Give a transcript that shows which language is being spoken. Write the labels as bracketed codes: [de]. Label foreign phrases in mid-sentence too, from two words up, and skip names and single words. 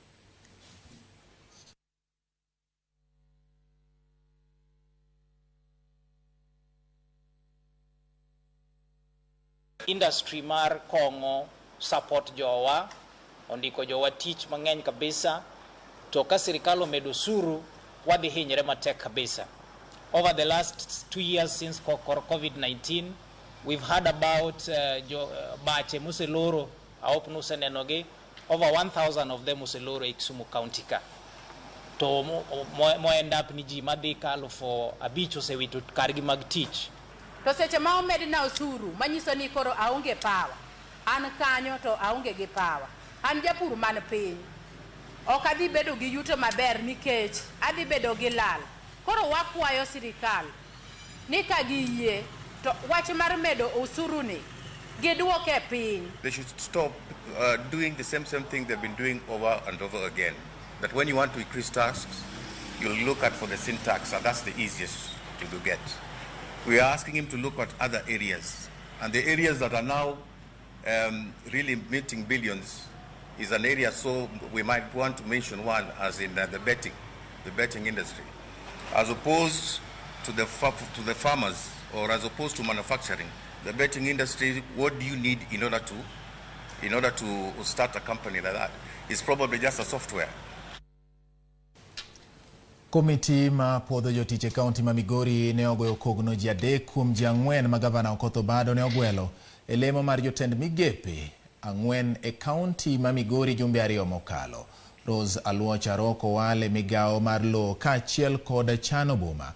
[luo] Industry mar kong'o support jowa, ondiko jowa tich mang'eny kabisa, to ka sirikal omedo osuru wadhi hinyre matek kabisa. [en] Over the last 2 years since COVID-19, we've heard about [luo] bache museloro, aop nusenenogi, [en] over 1,000 of them [luo] museloro e Kisumu County ka. To mo [en] end up [luo] ni ji madhi kalo for abich osewito kargi mag tich. To seche ma omedi na osuru manyiso ni koro aonge power, an kanyo to aonge gi power, an japur man piny, ok adhi bedo gi yuto maber nikech adhi bedo gi lal. Koro wakwayo sirikal ni ka giyie to wach mar medo osuru ni gidwoke piny. [en] They should stop doing the same thing they've been doing over and over again. That when you want to increase taxes, you'll look at for the sin tax, and that's the easiest to get. We are asking him to look at other areas, and the areas that are now really meeting billions is an area, so we might want to mention one as in the betting industry. As opposed to the farmers, or as opposed to manufacturing, the betting industry, what do you need in order to start a company like that? It's probably just a software. [luo] Komiti ma puodho jotich e kaunti ma Migori ne ogoyo kogno ji adek kuom ji ang'wen ma gavana Okoth Obado ne ogwelo e lemo mar jotend migepe ang'wen e kaunti ma Migori jumbe ariyo mokalo. Rose Aluoch Aroko wale migawo mar lo kaachiel kod chano boma.